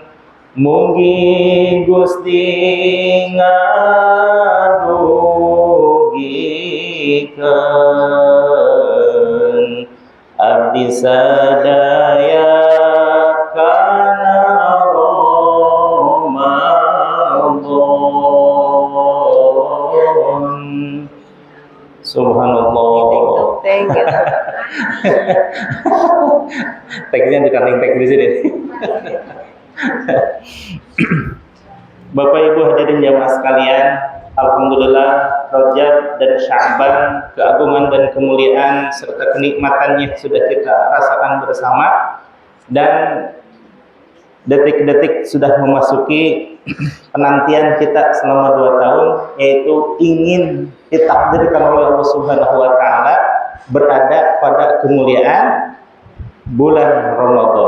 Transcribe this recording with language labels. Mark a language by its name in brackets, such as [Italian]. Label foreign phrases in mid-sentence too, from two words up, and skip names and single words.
[Sundanese] Mugi Gusti ngadugikeun abdi sadaya kana Ramadan. Subhanallah. [English] Thank you. [Indonesian] Teksnya dikandeng teks di sini. Bapak Ibu hadirin jamaah sekalian, alhamdulillah Rajab dan Sya'ban, keagungan dan kemuliaan serta kenikmatannya sudah kita rasakan bersama, dan detik-detik sudah memasuki penantian kita selama 2 tahun, yaitu ingin ditakdirkan oleh Allah [Arabic] Subhanahu wa taala [Indonesian] berada pada kemuliaan bulan Ramadan.